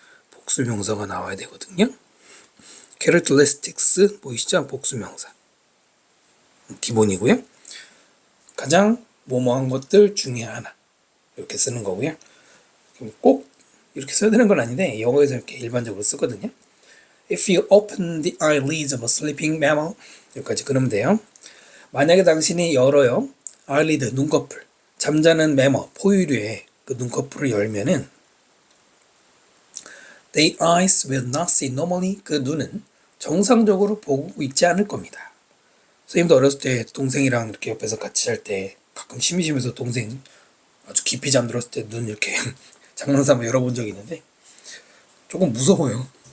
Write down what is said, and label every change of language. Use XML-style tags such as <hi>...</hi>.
<ko>복수명사가 나와야 되거든요. characteristics 보이시죠? 복수명사 기본이고요. 가장 뭐뭐한 것들 중에 하나 이렇게 쓰는 거고요. 꼭 이렇게 써야 되는 건 아닌데 영어에서 이렇게 일반적으로 쓰거든요.</ko> <en>If you open the eyelids of a sleeping mammal</en> <ko>여기까지 그러면 돼요. 만약에 당신이 열어요. eyelid 눈꺼풀 잠자는 매머 포유류의 그 눈꺼풀을 열면은</ko> <en>their eyes will not see normally</en> <ko>그 눈은 정상적으로 보고 있지 않을 겁니다. 선생님도 어렸을 때 동생이랑 이렇게 옆에서 같이 잘 때 가끔 심심해서 동생 아주 깊이 잠들었을 때 눈 이렇게 장난삼아 열어본 적이 있는데 조금 무서워요.</ko>